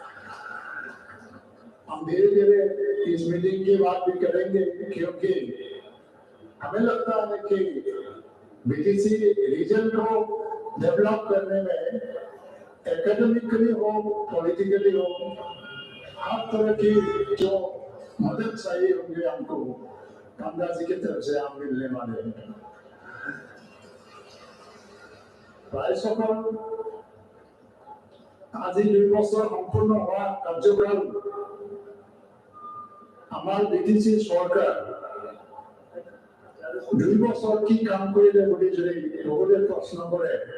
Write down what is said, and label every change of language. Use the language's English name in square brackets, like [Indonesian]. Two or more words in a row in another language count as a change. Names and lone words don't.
[Hindi] हम धीरे धीरे इस मीटिंग की बात भी करेंगे क्योंकि हमें लगता है कि बीटीसी रीजन को डेवलप करने में एकेडमिकली हो, पॉलिटिकली हो, हर तरह की जो मदद चाहिए होंगे हमको कामदा जी की तरफ से हम मिलने वाले हैं। [Assamese] আজি 2 বছৰ সম্পূৰ্ণ হোৱা কাৰ্যকাল আমাৰ বিটিসি সরকার 2 বছৰ কি কাম কৰিলে বুলি যদি বহুতে প্ৰশ্ন কৰে,